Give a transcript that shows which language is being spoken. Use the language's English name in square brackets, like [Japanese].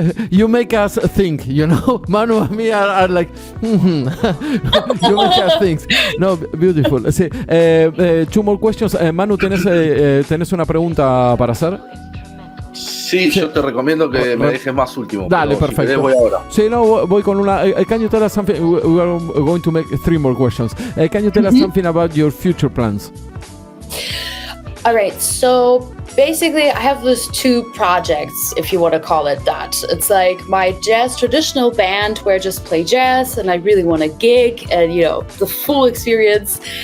[English] You make us think, Manu and me are like, You make us think. No, beautiful. Sí, two more questions. [Spanish] Manu, ¿tenés una pregunta para hacer? Sí, yo te recomiendo que me dejes más último. Dale, perfecto. Si querés, voy ahora. Sí, no, voy con una. [English] Can you tell us something? We are going to make 3 more questions. Can you tell us something about your future plans? All right, so basically I have those 2 projects, if you want to call it that. It's like my jazz traditional band where I just play jazz, and I really want to gig and, the full experience.